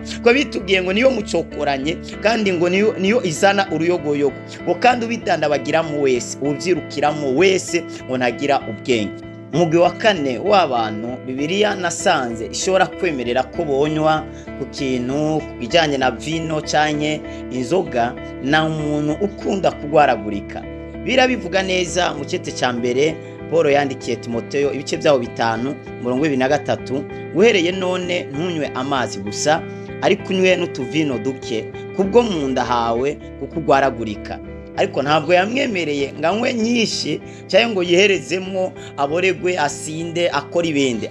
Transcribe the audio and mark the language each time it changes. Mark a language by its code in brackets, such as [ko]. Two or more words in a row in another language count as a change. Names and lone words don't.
[rn] Ko bitubwiye ngo niyo mucokoranye, kandi ngo niyo izana uruyogoyogo, ngo kandi ubidandabagiramo wese, uvyirukiramo wese ngo nagira ubwenge. Umugwi wa kane w'abantu bibiliya nasanze ishobora kwemerera ko bonywa ku kintu bijanye na vino canke inzoga, na umuntu ukunda kugwaragurika. Birabivuga neza mu cete ca mbere Paul yandikiye Timoteyo ibice byaho 5 umurongo 23, uhereye none ntunywe amazi gusa, ariko unywe n'utuvino duke, kubwo mu nda hawe kukugwaragurika. Ariko ntabwo yamwemereye nganywe nyinshi cyangwa ngo yiherezemo aboregwe, asinde, akora ibindi.